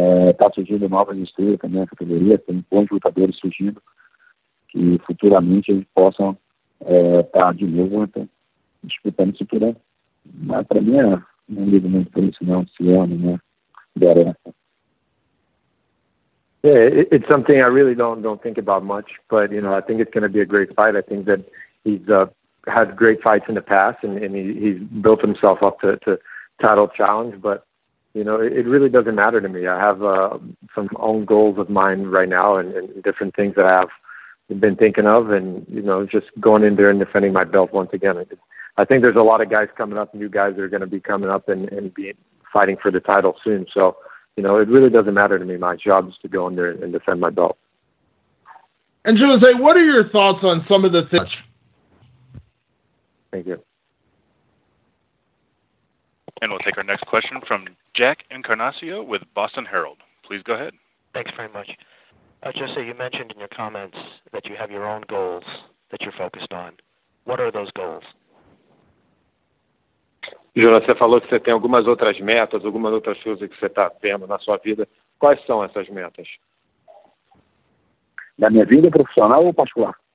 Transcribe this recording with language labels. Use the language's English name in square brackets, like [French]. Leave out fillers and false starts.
[Portuguese] Está surgindo novas estrelas também na categoria, tem bons lutadores surgindo, que futuramente eles possam estar de novo, então, disputando o cinturão. Mas para mim não ligo muito por isso não, esse ano, né? [English] Yeah, it's something I really don't think about much, but I think it's going to be a great fight. I think that he's had great fights in the past, and he's built himself up to title challenge. But it really doesn't matter to me. I have some own goals of mine right now, and different things that I have been thinking of, and just going in there and defending my belt once again. I think there's a lot of guys coming up, new guys that are going to be coming up and be fighting for the title soon. So you know, it really doesn't matter to me. My job is to go in there and defend my belt. And Jose, what are your thoughts on some of the things? Thank you. And we'll take our next question from Jack Encarnacio with Boston Herald. Please go ahead. Thanks very much. Jose, you mentioned in your comments that you have your own goals that you're focused on. What are those goals? [Portuguese] Jonas, você falou que você tem algumas outras metas, algumas outras coisas que você está tendo na sua vida. Quais são essas metas? Da minha vida profissional ou particular?